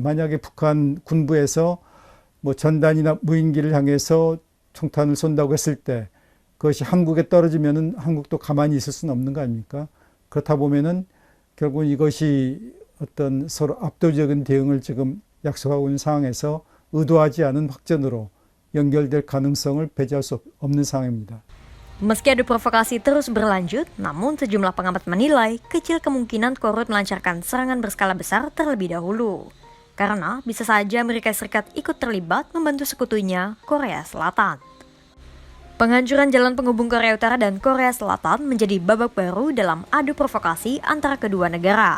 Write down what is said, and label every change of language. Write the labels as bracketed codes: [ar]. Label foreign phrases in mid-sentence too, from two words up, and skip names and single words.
[ko] 만약에 북한 군부에서 전단이나 무인기를 향해서 총탄을 쏜다고 했을 때 그것이 한국에 떨어지면은 한국도 가만히 있을 수는 없는 거 아닙니까? 그렇다 보면은 결국 이것이 어떤 서로 압도적인 대응을 지금 약속하고 있는 상황에서 의도하지 않은 확전으로 연결될 가능성을 배제할 수 없는 상황입니다. [id] Meski adu provokasi terus berlanjut, namun sejumlah pengamat menilai kecil kemungkinan Korut melancarkan serangan berskala besar terlebih dahulu. Karena bisa saja Amerika Serikat ikut terlibat membantu sekutunya Korea Selatan. Penghancuran jalan penghubung Korea Utara dan Korea Selatan menjadi babak baru dalam adu provokasi antara kedua negara.